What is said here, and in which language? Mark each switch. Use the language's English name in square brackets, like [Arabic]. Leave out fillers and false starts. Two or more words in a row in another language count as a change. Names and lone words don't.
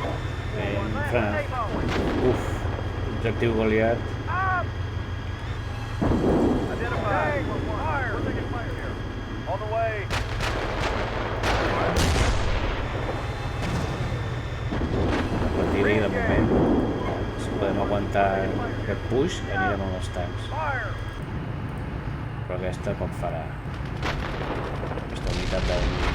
[Catalan] Uf, objectiu Goliat. [English] Identified. Fire. We're taking fire here. On the way. [Catalan] Retiri de moment. Si podem aguantar aquest push, anirem amb els tancs. [English] Fire. [Catalan] Però aquesta poc farà. Aquesta unitat del...